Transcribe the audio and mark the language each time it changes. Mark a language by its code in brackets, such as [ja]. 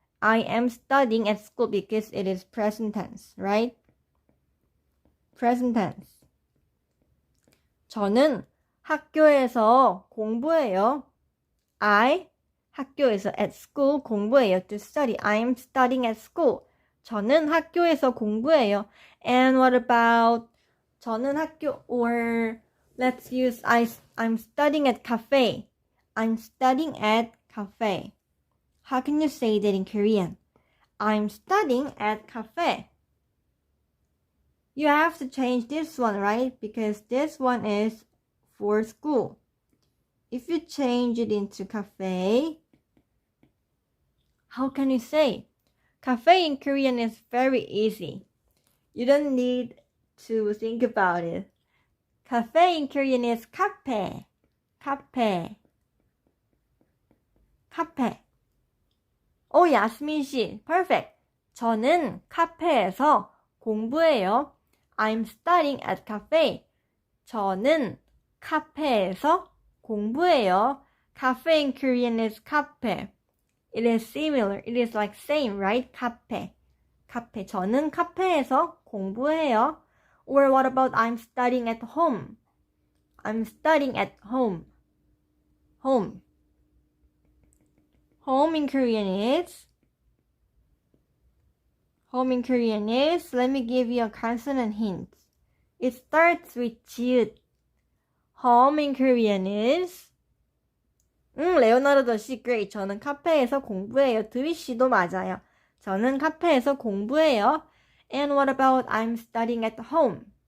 [en] I am studying at school because it is present tense, right? Present tense. 저는 [ko] 학교에서 공부해요. [en] I 학교에서 at school 공부해요. To study. I'm studying at school. [ko] 저는 학교에서 공부해요. [en] And what about 저는 학교 or let's use I'm studying at cafe. I'm studying at cafe. How can you say that in Korean? I'm studying at cafe. You have to change this one, right? Because this one is for school. If you change it into cafe, how can you say? Cafe in Korean is very easy. You don't need to think about it. Cafe in Korean is 카페. [ko] 카페. 카페. 오, 야스민 씨. Perfect. 저는 카페에서 공부해요. [en] I'm studying at cafe. [ko] 저는 카페에서 공부해요. [en] Cafe in Korean is 카페. It is similar. It is like same, right? 카페. 카페. [ko] 저는 카페에서 공부해요. [en] Or what about I'm studying at home? I'm studying at home. Home. Home in Korean is let me give you a consonant hint. It starts with 지읒. Home in Korean is 레오나르도 씨, great. [ko] 저는 카페에서 공부해요. 드위 씨도 맞아요. 저는 카페에서 공부해요. [en] And what about I'm studying at home?